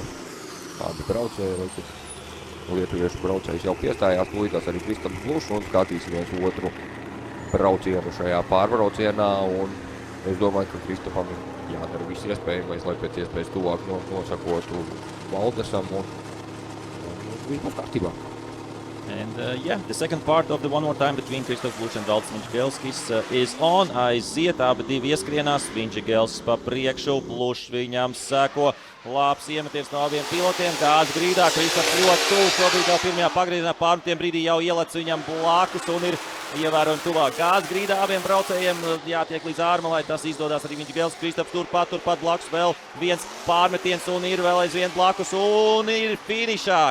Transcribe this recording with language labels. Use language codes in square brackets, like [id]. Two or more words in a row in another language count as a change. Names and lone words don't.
[lv] Abi braucēji, lietuviešu braucējs jau piestājās, tūlītās arī Kristaps Blušs un skatīsimies otru braucienu šajā pārbraucienā. Un es domāju, ka Kristapam jādara viss iespējamais, lai pēc iespējas tuvāk nosakotu Valdesam un viss būs kārtībā. [en] And the second part of the one more time between Kristaps Blušs and Valdis Vinčigelskis is on. [lv] Aiziet, abi divi ieskrienās, Vinčigelskis pa priekšu, Blušs viņam seko. Labs iemetiens no abiem pilotiem, gāzi grīdā, Kristaps ļoti tuvu, šobrīd jau pirmajā pagriezienā pārmetiem brīdī jau ielec viņam blakus un ir ievērojami tuvāk. Gāzi grīdā abiem braucējiem jātiek līdz ārmalai, tas izdodās arī Vinčigelskis, Kristaps turpat blakus vēl viens pārmetiens un ir vēl aizvien blakus un ir finišā.